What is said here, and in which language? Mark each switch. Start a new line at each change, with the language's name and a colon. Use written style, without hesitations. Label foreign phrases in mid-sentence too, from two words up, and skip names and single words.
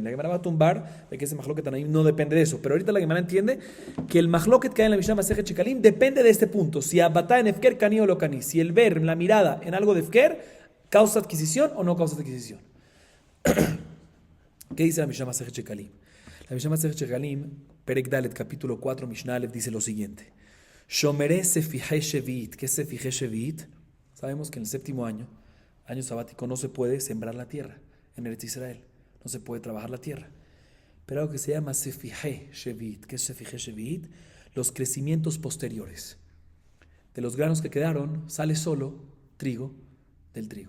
Spanish: La Gemara va a tumbar de que ese
Hebrew: מחלוקת תנאים
Spanish: no depende de eso. Pero ahorita la Gemara entiende que el mahloket que hay en la Mishnah de Masejet Shekalim depende de este punto. Si
Hebrew: הבטה בהפקר קני או לא קני.
Spanish: Si el ver, la mirada en algo de efker, causa adquisición o no causa adquisición. ¿Qué dice la Mishnah de Masejet Shekalim? La Mishnah de Masejet Shekalim,
Hebrew: פרק דלת,
Spanish: capítulo 4, Mishnah Aleph, dice lo siguiente.
Hebrew: שומרי ספיחי שביעית.
Spanish: ¿Qué es
Hebrew: ספיחי שביעית?
Spanish: Sabemos que en el séptimo año sabático, no se puede sembrar la tierra en Eretz Israel. No se puede trabajar la tierra. Pero algo que se llama
Hebrew: ספיחי שביעית.
Spanish: ¿Qué es
Hebrew: ספיחי שביעית?
Spanish: Los crecimientos posteriores. De los granos que quedaron, sale solo trigo del trigo.